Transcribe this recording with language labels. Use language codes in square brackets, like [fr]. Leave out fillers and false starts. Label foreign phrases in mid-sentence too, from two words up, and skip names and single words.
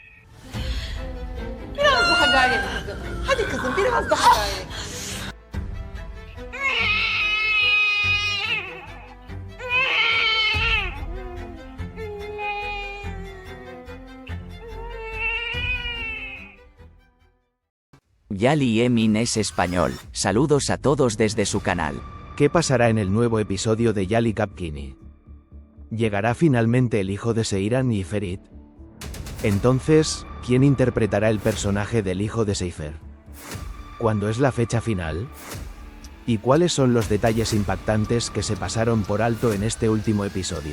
[tr] Biraz daha gayret kızım. Hadi kızım biraz daha gayret. [es] Yali Emin es español, saludos a todos desde su canal. ¿Qué pasará en el nuevo episodio de Yali Kapkini? ¿Llegará finalmente el hijo de Seiran y Ferit? Entonces, ¿quién interpretará el personaje del hijo de Seifer? ¿Cuándo es la fecha final? ¿Y cuáles son los detalles impactantes que se pasaron por alto en este último episodio?